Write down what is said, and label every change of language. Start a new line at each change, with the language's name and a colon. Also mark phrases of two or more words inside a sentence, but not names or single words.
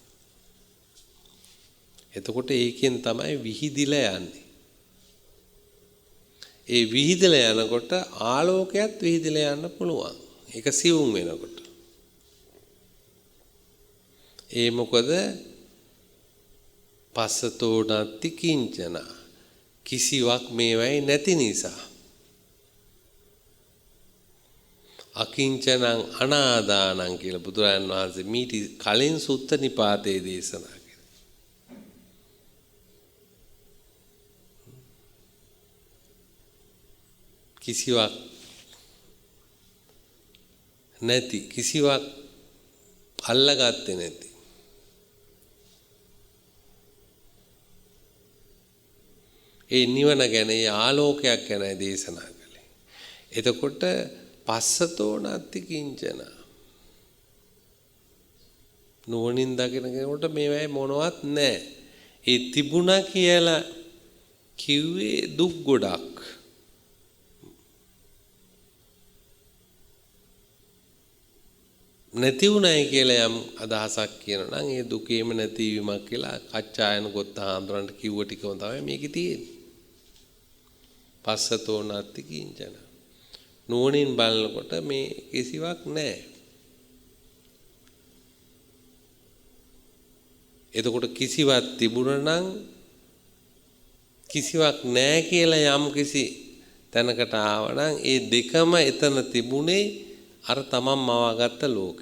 Sinhala: එතකොට ඒකෙන් තමයි විහිදිලා යන්නේ. ඒ විහිදලා යනකොට ආලෝකයක් විහිදලා යන්න පුළුවන්. ඒක සිවුම් වෙනකොට. ඒ මොකද
Pali: පස්සතෝ නත්ති කිංචන
Sinhala: කිසිවක් මේවයි නැති නිසා.
Pali: අකිංචනං අනාදානං
Sinhala: කියලා බුදුරජාණන් වහන්සේ මීට කලින් සුත්ත නිපාතේ දේශනා කළා. කිසිවක් නැති කිසිවක් අල්ලගත්තේ නැති. ඒ නිවන ගැන ඒ ආලෝකයක් ගැන දේශනා කළේ. එතකොට
Pali: පස්සතෝ නත්ති කිංචන
Sinhala: නුවණින් දකින කෙනෙකුට මේවයි මොනවත් නැහැ. ඒ තිබුණා කියලා කිව්වේ දුක් ගොඩක්. නැති උනායි කියලා යම් අදහසක් කියනවා නම් ඒ දුකේම නැතිවීමක් කියලා කච්චායන ගොත්ත හාමුදුරන්ට කිව්ව ටිකම තමයි මේකේ තියෙන්නේ.
Pali: පස්සතෝ නත්ති කිංචන
Sinhala: නුවණින් බලනකොට මේ කිසිවක් නැහැ. එතකොට කිසිවක් තිබුණා නම් කිසිවක් නැහැ කියලා යම් කිසි තැනකට ආවනම් ඒ දෙකම එතන තිබුණේ අර තමන් මවාගත්ත ලෝකේ.